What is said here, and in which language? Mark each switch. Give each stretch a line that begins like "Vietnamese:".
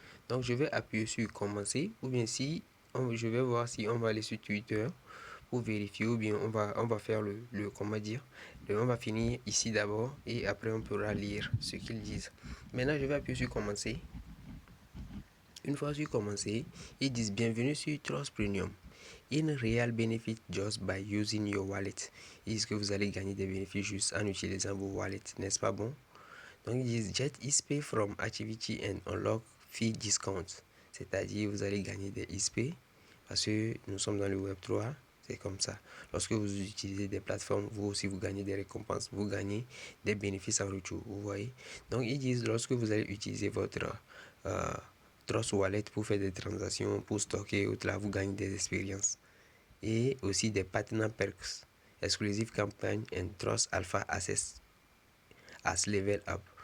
French: Donc je vais appuyer sur commencer, ou bien si je vais voir si on va aller sur Twitter pour vérifier, ou bien on va faire on va finir ici d'abord et après on pourra lire ce qu'ils disent. Maintenant je vais appuyer sur commencer. Une fois sur commencer, ils disent bienvenue sur Trust Premium.
English: In real benefit just by using your wallet.
French: Ils disent que vous allez gagner des bénéfices juste en utilisant vos wallets, n'est-ce pas bon? Donc ils disent
English: get XP from activity and unlock fee discount.
French: C'est-à-dire vous allez gagner des XP parce que nous sommes dans le Web 3. C'est comme ça. Lorsque vous utilisez des plateformes, vous aussi vous gagnez des récompenses, vous gagnez des bénéfices en retour. Vous voyez. Donc ils disent lorsque vous allez utiliser votre Trust Wallet pour faire des transactions, pour stocker, là, vous gagnez des expériences et aussi des
English: partner perks, exclusive campaign and Trust Alpha Access as level up.